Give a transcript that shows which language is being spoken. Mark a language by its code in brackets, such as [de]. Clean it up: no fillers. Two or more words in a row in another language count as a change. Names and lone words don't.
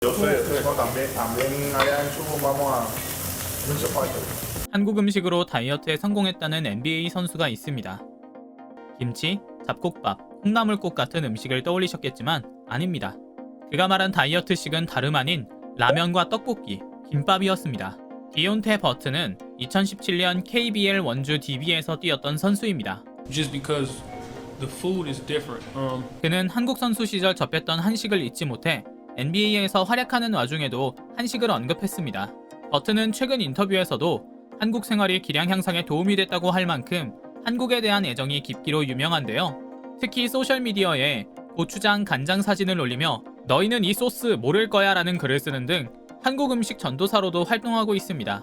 [es] Yo sé, no, también allá en Chubut vamos a mucho parte. [ko] 한국 음식으로 다이어트에 성공했다는 NBA 선수가 있습니다. 김치, 잡곡밥, 콩나물국 같은 음식을 떠올리셨겠지만 아닙니다. 그가 말한 다이어트식은 다름 아닌 라면과 떡볶이, 김밥이었습니다. 디온테 버튼은 2017년 KBL 원주 DB에서 뛰었던 선수입니다. [en] Just because the food is different. [ko] 그는 한국 선수 시절 접했던 한식을 잊지 못해 NBA에서 활약하는 와중에도 한식을 언급했습니다. 버튼은 최근 인터뷰에서도 한국 생활이 기량 향상에 도움이 됐다고 할 만큼 한국에 대한 애정이 깊기로 유명한데요. 특히 소셜미디어에 고추장, 간장 사진을 올리며 너희는 이 소스 모를 거야 라는 글을 쓰는 등 한국 음식 전도사로도 활동하고 있습니다.